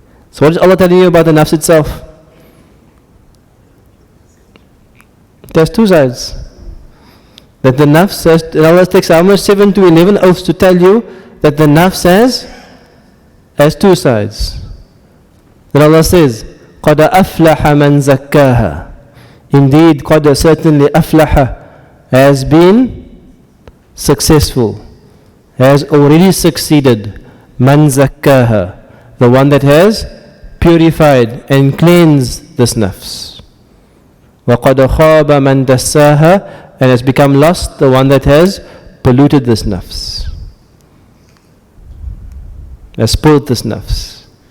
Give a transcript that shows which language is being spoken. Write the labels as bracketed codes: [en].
[en] So what is Allah telling you about the nafs itself? There's two sides. That the nafs has, and Allah takes almost 7 to 11 oaths to tell you that the nafs has two sides. Then Allah says, [ar] قَدْ أَفْلَحَ مَنْ زَكَّاهَا. [en] Indeed, qad, certainly, aflaha, has been successful, has already succeeded. [ar] Man zakkaha, [en] the one that has purified and cleansed this nafs. [ar] وَقَدْ خَابَ مَنْ دَسَّاهَا, [en] and has become lost, the one that has polluted this nafs, has spoiled this nafs.